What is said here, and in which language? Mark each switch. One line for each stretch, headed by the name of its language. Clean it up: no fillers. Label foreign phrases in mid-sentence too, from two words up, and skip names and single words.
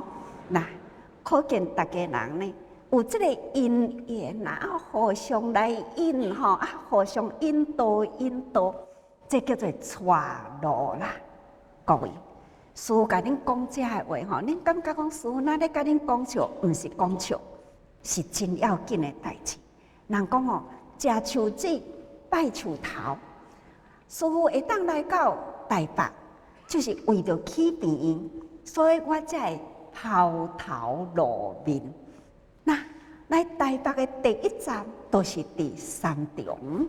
Min Nan Chinese: 那可见大家人呢，有这个因缘啊，互相来引吼，互相引导，这叫做带路啦，各位。师父甲恁讲这个话吼，恁感觉讲师父那咧甲恁讲笑，毋是讲笑，是真要紧的代志。人讲吼，食树枝，拜树头。师父会当来到台北，就是为着起病院，所以我才会抛头露面。那来台北的第一站，都是伫三重。